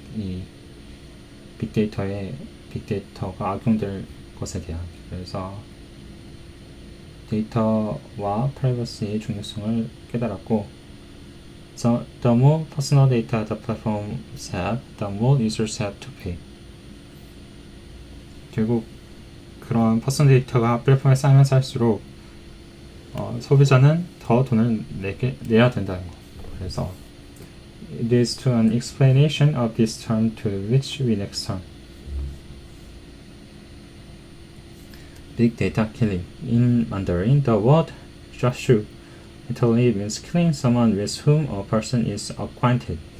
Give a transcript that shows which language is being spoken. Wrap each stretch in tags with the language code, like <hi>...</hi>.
<ko>이 빅데이터가 악용될 것에 대한. 그래서 데이터와 프라이버시의 중요성을 깨달았고,</ko> <en>so the more personal data the platforms have, the more users have to pay.</en> <ko>결국 그런 퍼스널 데이터가 플랫폼에 쌓이면 쌓일수록 소비자는 더 돈을 내야 된다는 거. 그래서</ko> <en>it is to an explanation of this term to which we next turn. Big data killing. In Mandarin, the word 抓住 literally means killing someone with whom a person is acquainted.</en>